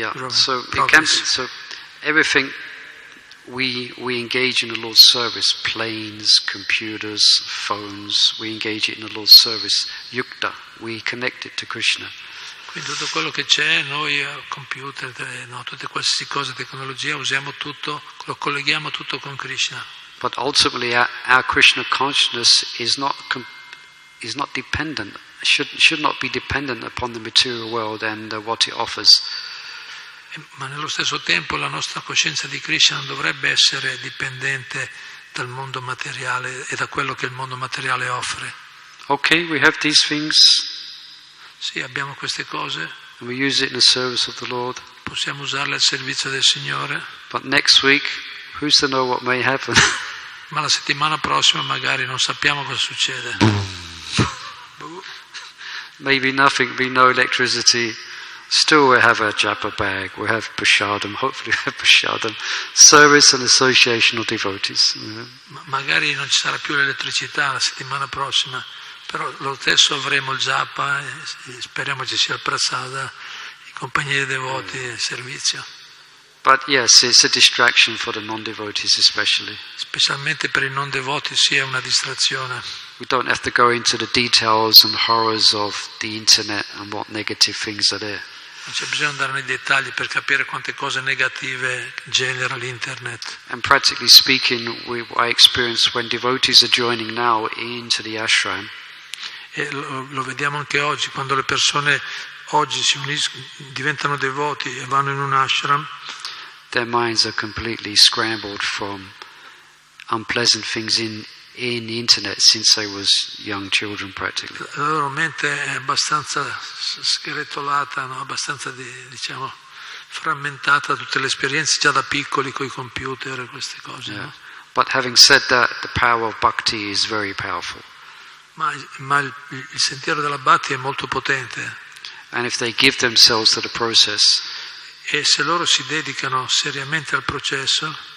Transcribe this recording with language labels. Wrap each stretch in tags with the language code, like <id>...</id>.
<en>So it can be, so everything we engage in the Lord's service, planes, computers, phones, we engage it in the Lord's service, yukta, we connect it to Krishna.</en> <it>Quindi tutto quello che c'è, noi computer, tutte qualsiasi cosa, tecnologia, usiamo tutto, lo colleghiamo tutto con Krishna.</it> <en>But ultimately our Krishna consciousness is not dependent, should not be dependent upon the material world and what it offers.</en> <it>Ma nello stesso tempo la nostra coscienza di Krishna non dovrebbe essere dipendente dal mondo materiale e da quello che il mondo materiale offre.</it> <en>Okay, we have these things.</en> <it>Sì, abbiamo queste cose.</it> <en>And we use it in the service of the Lord.</en> <it>Possiamo usarle al servizio del Signore.</it> <en>But next week, who's to know what may happen?</en> <it>Ma la settimana prossima magari non sappiamo cosa succede.</it> <en>Maybe nothing, be no electricity. Still we have a japa bag, we have prashadam, hopefully we have prashadam, service and association of devotees.</en> <it>Magari non ci sarà più l'elettricità la settimana prossima, però lo stesso avremo il japa, speriamo ci sia il prasada, i compagni dei devoti e il servizio.</it> <en>But yes, it's a distraction for the non-devotees especially.</en> <it>Specialmente per i non devoti sì, è una distrazione.</it> <en>We don't have to go into the details and horrors of the internet and what negative things are there.</en> <it>Non c'è bisogno di andare nei dettagli per capire quante cose negative genera l'internet.</it> <en>And practically speaking, I experience when devotees are joining now into the ashram.</en> <it>E lo vediamo anche oggi, quando le persone oggi si uniscono, diventano devoti e vanno in un ashram.</it> <en>Their minds are completely scrambled from unpleasant things in the internet since they was young children practically.</en> <it>La loro mente è abbastanza sgretolata, abbastanza frammentata da tutte le esperienze già da piccoli con i computer e queste cose.</it> <en>Yeah. But having said that, the power of bhakti is very powerful.</en> <it>Ma il sentiero della bhakti è molto potente.</it> <en>And if they give themselves to the process,</en> <it>e se loro si dedicano seriamente al processo,</it>